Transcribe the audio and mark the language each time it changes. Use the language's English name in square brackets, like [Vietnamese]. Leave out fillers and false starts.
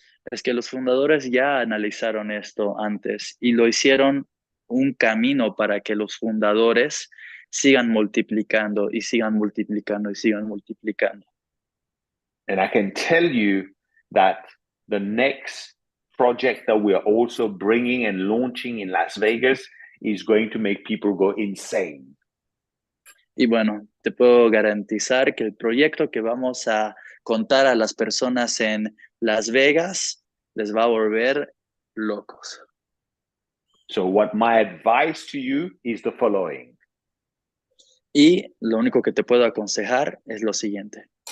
[Spanish] Es que los fundadores ya analizaron esto antes y lo hicieron un camino para que los fundadores sigan multiplicando y sigan multiplicando y sigan multiplicando. [English] And I can tell you that the next project that we're also bringing and launching in Las Vegas is going to make people go insane. [Spanish] Y bueno, te puedo garantizar que el proyecto que vamos a contar a las personas en Las Vegas les va a volver locos. [English] So what my advice to you is the following. [Spanish] Y lo único que te puedo aconsejar es lo siguiente.